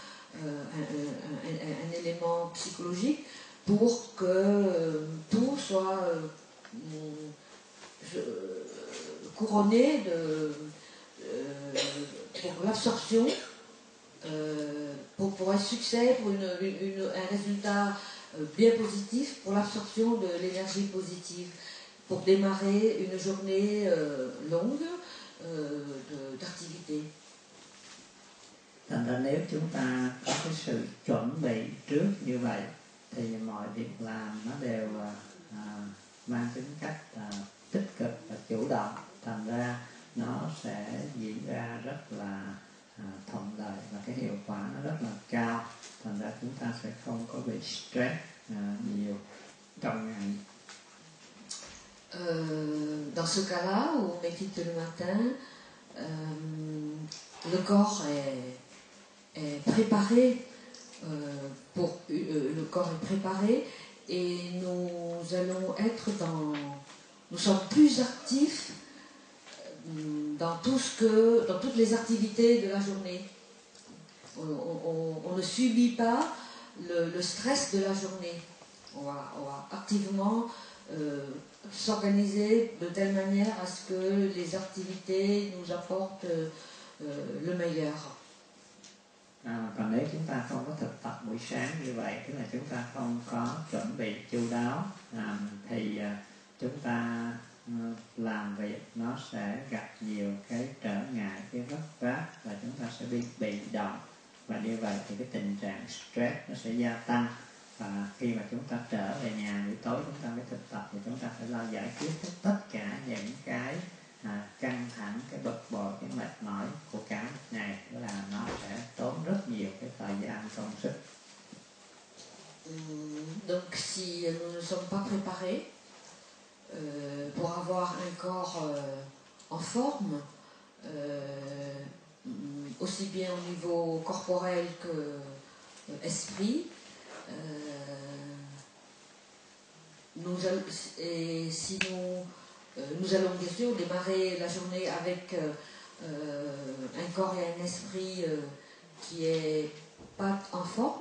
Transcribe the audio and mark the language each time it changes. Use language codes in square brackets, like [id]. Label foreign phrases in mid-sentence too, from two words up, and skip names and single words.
[fr] un élément psychologique pour que tout soit couronné pour l'absorption, pour un succès, pour un résultat bien positif, pour l'absorption de l'énergie positive, pour démarrer une journée longue d'activité. [vi] Thành ra nếu chúng ta có cái sự chuẩn bị trước như vậy thì mọi việc làm nó đều mang tính cách tích cực và chủ động, thành ra nó sẽ diễn ra rất là thuận lợi và cái hiệu quả nó rất là cao, thành ra chúng ta sẽ không có bị stress nhiều trong ngày. [fr] Dans ce cas-là, où on médite le matin, le corps est préparé, le corps est préparé et nous sommes plus actifs dans toutes les activités de la journée. On ne subit pas le stress de la journée. On va activement s'organiser de telle manière à ce que les activités nous apportent le meilleur. [vi] Còn nếu chúng ta không có thực tập buổi sáng như vậy, tức là chúng ta không có chuẩn bị chu đáo, thì chúng ta làm việc nó sẽ gặp nhiều cái trở ngại, cái vấp váp, và chúng ta sẽ bị động, và như vậy thì cái tình trạng stress nó sẽ gia tăng. Và khi mà chúng ta trở về nhà buổi tối chúng ta mới thực tập thì chúng ta phải lo giải quyết tất cả những cái căng thẳng, cái bực bội, cái mệt mỏi của cả một ngày, đó là nó sẽ tốn rất nhiều cái thời gian công sức. [fr] Donc si nous ne sommes pas préparés pour avoir un corps en forme, aussi bien au niveau corporel que esprit, si nous allons bien sûr démarrer la journée avec un corps et un esprit qui est pas en forme.